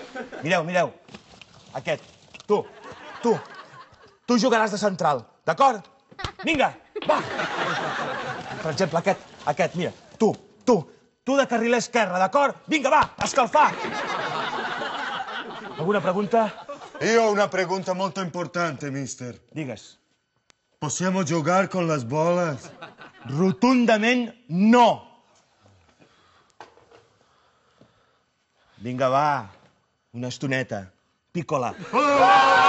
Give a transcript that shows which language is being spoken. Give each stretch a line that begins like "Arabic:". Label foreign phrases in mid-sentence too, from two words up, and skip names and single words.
Catalan: Mireu. Aquest. Tu jugaràs de central, d'acord? Vinga, va! Per exemple, aquest, mira. Tu de carriler esquerre, d'acord? Vinga, va, a escalfar! Alguna pregunta?
Italian: Io ho una pregunta molto importante, mister.
Catalan: Digues.
Italian: Possiamo giocare con
Spanish: las bolas?
Catalan: Rotundament no. Vinga, va, una estoneta.
Italian: Piccola.